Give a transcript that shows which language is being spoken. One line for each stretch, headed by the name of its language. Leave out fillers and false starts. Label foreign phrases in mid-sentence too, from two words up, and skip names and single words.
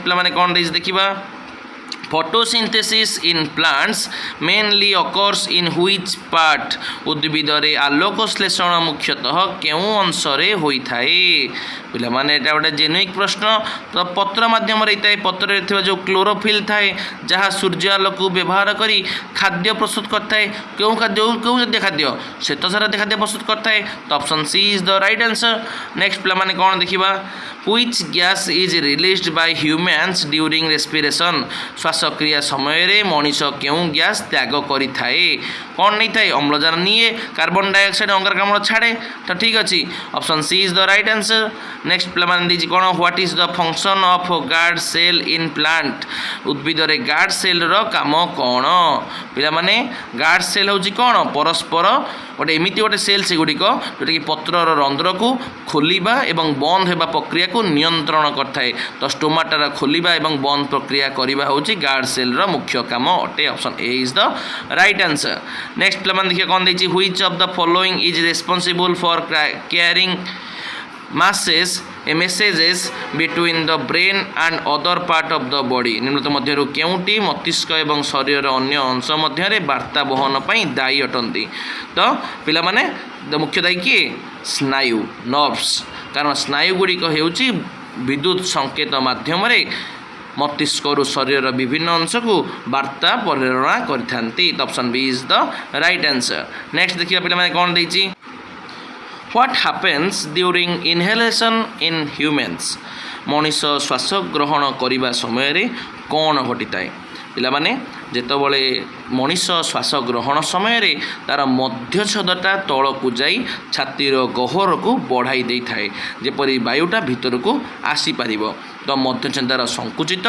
Odia: ନେକ୍ସଟ ପିଲା ମାନେ କଣ ଦେଛି ଦେଖିବା
English: photosynthesis in plants mainly occurs in which part
Odia: ଉଦ୍ଭିଦରେ ଆଲୋକ ଶ୍ଳେଷଣ ମୁଖ୍ୟତଃ କେଉଁ ଅଂଶରେ ହୋଇଥାଏ ପିଲାମାନେ ଏଇଟା ଗୋଟେ ଜେନେରିକ୍ ପ୍ରଶ୍ନ ତ ପତ୍ର ମାଧ୍ୟମରେ ହେଇଥାଏ ପତ୍ରରେ ଥିବା ଯେଉଁ କ୍ଲୋରୋଫିଲ୍ ଥାଏ ଯାହା ସୂର୍ଯ୍ୟ ଆଲୋକକୁ ବ୍ୟବହାର କରି ଖାଦ୍ୟ ପ୍ରସ୍ତୁତ କରିଥାଏ କେଉଁ ଖାଦ୍ୟ କେଉଁ ଜାତୀୟ ଖାଦ୍ୟ ଶ୍ଵେତସାର ଜାତୀୟ ଖାଦ୍ୟ ପ୍ରସ୍ତୁତ କରିଥାଏ ତ
English: option C is the right answer
Odia: ନେକ୍ସଟ ପିଲାମାନେ କ'ଣ ଦେଖିବା
English: which gas is released by humans during respiration
Odia: ଶ୍ୱାସକ୍ରିୟା ସମୟରେ ମଣିଷ କେଉଁ ଗ୍ୟାସ୍ ତ୍ୟାଗ କରିଥାଏ କ'ଣ ନେଇଥାଏ ଅମ୍ଳଜାନ ନିଏ
English: carbon dioxide
Odia: ଅଙ୍ଗାରକାମ୍ଳ ଛାଡ଼େ ତ ଠିକ୍ ଅଛି
English: option C is the right
Odia: ଆନ୍ସର ନେକ୍ସଟ ପିଲାମାନେ ଦେଇଛି କ'ଣ
English: what is the function of guard cell in plant
Odia: ଉଦ୍ଭିଦରେ
English: guard cellର
Odia: କାମ କ'ଣ ପିଲାମାନେ
English: guard cell
Odia: ହେଉଛି କ'ଣ ପରସ୍ପର ଗୋଟେ ଏମିତି ଗୋଟେ ସେଲ୍ ସେଗୁଡ଼ିକ ଯେଉଁଟାକି ପତ୍ରର ରନ୍ଧ୍ରକୁ ଖୋଲିବା ଏବଂ ବନ୍ଦ ହେବା ପ୍ରକ୍ରିୟାକୁ ନିୟନ୍ତ୍ରଣ କରିଥାଏ ତ ଷ୍ଟୋମାଟାର ଖୋଲିବା ଏବଂ ବନ୍ଦ ପ୍ରକ୍ରିୟା କରିବା ହେଉଛି
English: guard cellର
Odia: ମୁଖ୍ୟ କାମ ଅଟେ
English: option A is the right answer
Odia: ନେକ୍ସଟ ପିଲାମାନେ ଦେଖିବା କ'ଣ ଦେଇଛି
English: which of the following is responsible for carrying messages between the brain and other part of the body
Odia: ନିମ୍ନତ ମଧ୍ୟରୁ କେଉଁଟି ମସ୍ତିଷ୍କ ଏବଂ ଶରୀରର ଅନ୍ୟ ଅଂଶ ମଧ୍ୟରେ ବାର୍ତ୍ତା ବହନ ପାଇଁ ଦାୟୀ ଅଟନ୍ତି ତ ପିଲାମାନେ ମୁଖ୍ୟ ଦାୟୀ କିଏ ସ୍ନାୟୁ ନର୍ଭସ୍ କାରଣ ସ୍ନାୟୁ ଗୁଡ଼ିକ ହେଉଛି ବିଦ୍ୟୁତ ସଂକେତ ମାଧ୍ୟମରେ ମସ୍ତିଷ୍କରୁ ଶରୀରର ବିଭିନ୍ନ ଅଂଶକୁ ବାର୍ତ୍ତା ପ୍ରେରଣା କରିଥାନ୍ତି ତ
English: option B is the right answer
Odia: ନେକ୍ସଟ ଦେଖିବା ପିଲାମାନେ କ'ଣ ଦେଇଛି
English: What happens during inhalation in humans?
Odia: ମଣିଷ ଶ୍ୱାସ ଗ୍ରହଣ କରିବା ସମୟରେ କ'ଣ ଘଟିଥାଏ ପିଲାମାନେ ଯେତେବେଳେ ମଣିଷ ଶ୍ୱାସ ଗ୍ରହଣ ସମୟରେ ତା'ର ମଧ୍ୟଚ୍ଛଦଟା ତଳକୁ ଯାଇ ଛାତିର ଗହ୍ୱରକୁ ବଢ଼ାଇ ଦେଇଥାଏ ଯେପରି ବାୟୁଟା ଭିତରକୁ ଆସିପାରିବ ତ ମଧ୍ୟଚ୍ଛଦାର ସଙ୍କୁଚିତ